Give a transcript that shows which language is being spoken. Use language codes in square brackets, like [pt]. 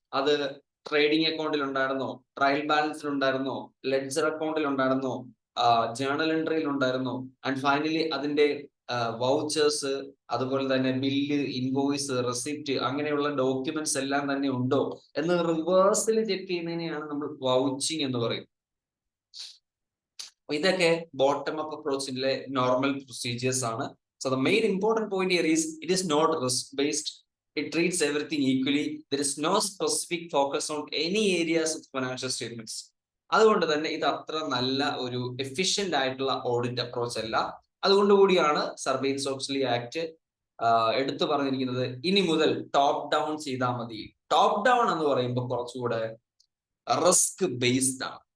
[ml] അത് ട്രേഡിംഗ് അക്കൗണ്ടിൽ ഉണ്ടായിരുന്നോ, ട്രയൽ ബാലൻസിൽ ഉണ്ടായിരുന്നോ, ലെഡ്ജർ അക്കൗണ്ടിൽ ഉണ്ടായിരുന്നോ, ജേണൽ എൻട്രിയിൽ ഉണ്ടായിരുന്നോ, ആൻഡ് ഫൈനലി അതിന്റെ വൗച്ചേഴ്സ്, അതുപോലെ തന്നെ ബില്ല്, ഇൻവോയ്സ്, റെസിപ്റ്റ്, അങ്ങനെയുള്ള ഡോക്യുമെന്റ്സ് എല്ലാം തന്നെ ഉണ്ടോ എന്ന് റിവേഴ്സിൽ ചെക്ക് ചെയ്യുന്നതിനെയാണ് നമ്മൾ വൗച്ചിങ് എന്ന് പറയുന്നത്. ഇതൊക്കെ ബോട്ടം അപ്പ് അപ്രോച്ചിലെ നോർമൽ പ്രൊസീജിയേഴ്സ് ആണ്. [en] So the main important point here is it is not risk based. It treats everything equally. There is no specific focus on any areas of financial statements. [ml] അതുകൊണ്ട് തന്നെ ഇത് അത്ര നല്ല ഒരു efficient ആയിട്ടുള്ള audit approach അല്ല. അതുകൊണ്ട് കൂടിയാണ് സർബെയ്ൻ-സ്റ്റോക്സ്ലി ആക്ട് എടുത്തു പറഞ്ഞിരിക്കുന്നത് ഇനി മുതൽ ടോപ്പ് ഡൗൺ ചെയ്താൽ മതി. ടോപ്പ് ഡൗൺ എന്ന് പറയുമ്പോൾ കുറച്ചുകൂടെ റിസ്ക് ബേസ്ഡ് ആണ്.